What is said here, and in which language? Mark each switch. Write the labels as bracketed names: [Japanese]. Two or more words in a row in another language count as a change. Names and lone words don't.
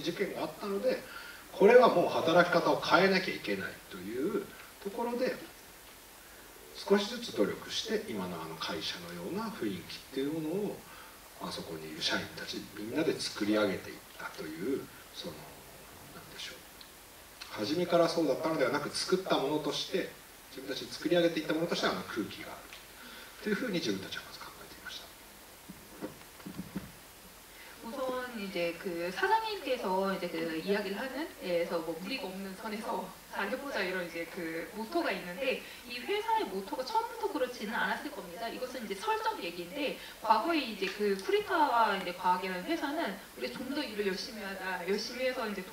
[Japanese] 事件があったので、これはもう働き方を変えなきゃいけないというところで少しずつ努力して今の会社のような雰囲気っていうものをあそこにいる社員たちみんなで作り上げていったという、そのなんでしょう、初めからそうだったのではなく作ったものとして自分たちで作り上げていったものとして空気があるというふうに自分たちはまず考えていました。 [Korean] 우선 이제 그 사장님께서 이제 그 이야기를 하는 데에서 뭐 무리가 없는 선에서 잘해보자 이런 이제 그 모토가 있는데, 이 회사의 모토가 처음부터 그렇지는 않았을 겁니다. 이것은 이제 설정 얘기인데, 과거에 이제 그 쿠리카와 이제 과학이라는 회사는 우리 좀 더 일을 열심히 하자, 열심히 해서 이제